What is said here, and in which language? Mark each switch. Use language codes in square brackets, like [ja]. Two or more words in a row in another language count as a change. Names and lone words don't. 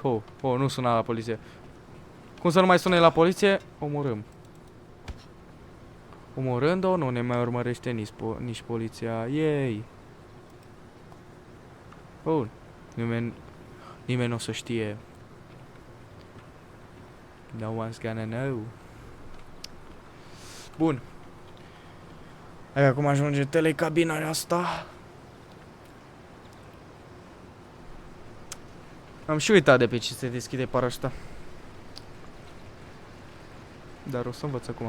[ro] Ho, nu suna la poliție. Cum să nu mai sune la poliție? Omorâm. Omorând-o, nu ne mai urmărește nici poliția. Yay. Bun. Nimeni nu o să știe. [en] No one's gonna know. [ro] Bun. Hai, acum ajunge telecabina asta. Am și uitat de pe ce se deschide parașuta. Dar o să învăț acum.